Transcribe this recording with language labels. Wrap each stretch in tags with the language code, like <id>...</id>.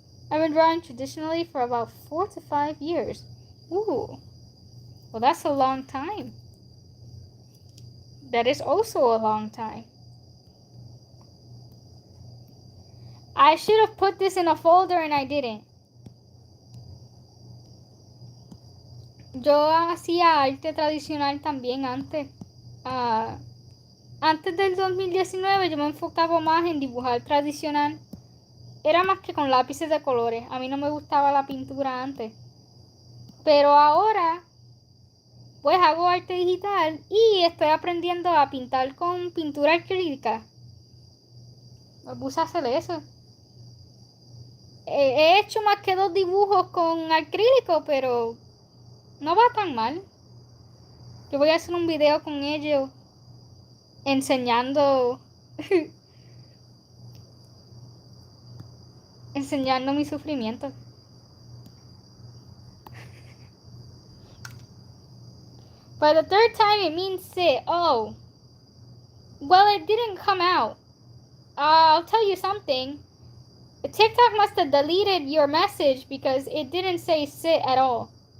<en>I've been drawing traditionally for about 4 to 5 years. Ooh. Well, that's a long time. That is also a long time. I should have put this in a folder and I didn't.</en> <es>Yo hacía arte tradicional también antes. Antes del 2019 yo me enfocaba más en dibujar tradicional. Era más que con lápices de colores. A mí no me gustaba la pintura antes. Pero ahora, pues hago arte digital y estoy aprendiendo a pintar con pintura acrílica. Me puse a hacer eso. He hecho más que 2 dibujos con acrílico, pero no va tan mal. Yo voy a hacer un video con ellos enseñando enseñando mi sufrimiento.</es> <en>By the 3rd time it means sit. Oh. Well, it didn't come out. I'll tell you something. TikTok must have deleted your message because it didn't say sit at all.</en>